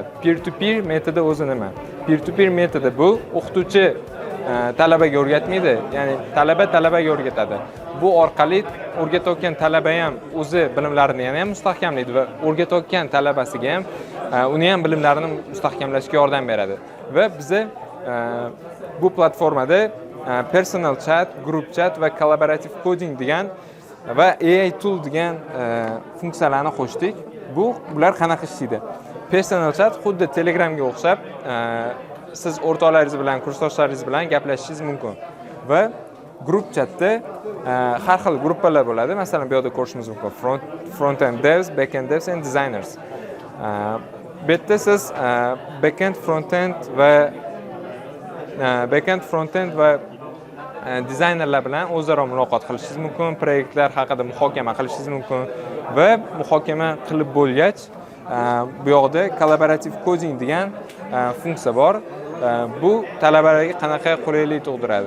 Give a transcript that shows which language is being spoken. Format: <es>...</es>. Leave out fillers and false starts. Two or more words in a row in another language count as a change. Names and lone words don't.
<uz>Peer-to-peer metodi o'zi nima? Peer-to-peer metodi bu o'qituvchi talabaga o'rgatmaydi, ya'ni talaba talabaga o'rgatadi. Bu orqali o'rgatayotgan talaba ham o'zi bilimlarini yana ham mustahkamlaydi va o'rgatayotgan talabasiga ham uni ham bilimlarini mustahkamlashga yordam beradi. Va biza bu platformada</uz> <en>personal chat, group chat</en> <uz>va</uz> <en>collaborative coding</en> <uz>degan va</uz> <en>AI tool</en> <uz>degan funksiyalarni qo'shdik. Bular qanaqa ishlaydi?</uz> <en>Personal chat</en> <uz>xuddi Telegramga o'xshab, siz o'rtoqlaringiz bilan, kursdoshlaringiz bilan gaplashishingiz mumkin. Va group chatda har xil gruppalar bo'ladi. Masalan, bu yerda ko'rishingiz mumkin.</uz> <en>Front-end devs, back-end devs and designers.</en> <uz>Bu yerda siz</uz> <en>back-end, front-end</en> <uz>va dizaynerlar bilan o'zaro muloqot qilishingiz mumkin, proyektlar haqida muhokama qilishingiz mumkin va muhokama qilib bo'lgach, bu yoqda</uz> <en>collaborative coding</en> <uz>degan funksiya bor. Bu talabalarga qanaqa qulaylik tug'diradi?</uz>